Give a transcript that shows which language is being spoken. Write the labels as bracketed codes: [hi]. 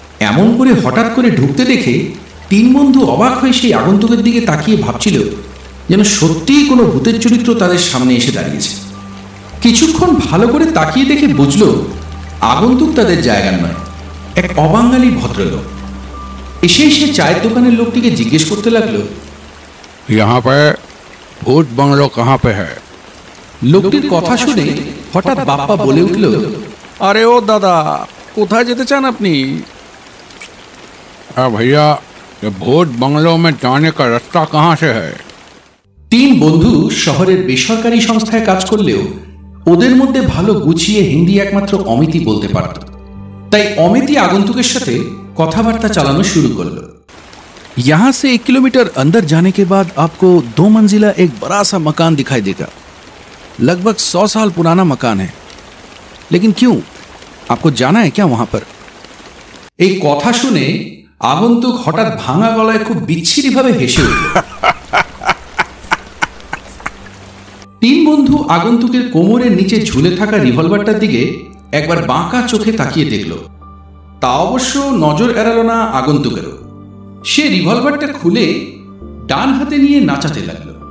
[bn] এমন করে হঠাৎ করে ঢুকতে দেখে তিন বন্ধু অবাক হয়ে সেই আগন্তুকের দিকে তাকিয়ে ভাবছিল যেন সত্যিই কোনো ভূতের চরিত্র তাদের সামনে এসে দাঁড়িয়েছে। কিছুক্ষণ ভালো করে তাকিয়ে দেখে বুঝল আগন্তুক তাদের জায়গার নয়, এক অবাঙালি ভদ্রলোক। এসে চায়ের দোকানের লোকটিকে জিজ্ঞেস করতে লাগলো, [hi] यहाँ पे ভূত বাংলো कहाँ पे है? [bn] লোকটির কথা শুনে হঠাৎ বাপ্পা বলে উঠল, আরে ও দাদা, কোথায় যেতে চান আপনি? [hi] भैया ये भूत बंगलों में जाने का रास्ता कहाँ से है? [bn] তিন বন্ধু শহরের বেসরকারি সংস্থায় কাজ করলেও ওদের মধ্যে ভালো গুছিয়ে হিন্দি একমাত্র অমিতই বলতে পারত। তাই অমিতই আগন্তুকের সাথে কথাবার্তা চালানো শুরু করলো। [hi] यहाँ से 1 किलोमीटर अंदर जाने के बाद आपको 2 मंजिला एक बड़ा सा मकान दिखाई देगा। लगभग 100 साल पुराना मकान है। लेकिन क्यों, आपको जाना है क्या वहां पर? [bn] এই কথা শুনে আগন্তুক হঠাৎ ভাঙা গলায় খুব বিচ্ছিরিভাবে হেসে উঠল। তিন বন্ধু আগন্তুকের কোমরের নিচে ঝুলে থাকা রিভলভারটার দিকে একবার বাঁকা চোখে তাকিয়ে দেখল। তা অবশ্য নজর এড়াল না আগন্তুকেরও। সে রিভলভারটা খুলে ডান হাতে নিয়ে নাচাতে লাগল।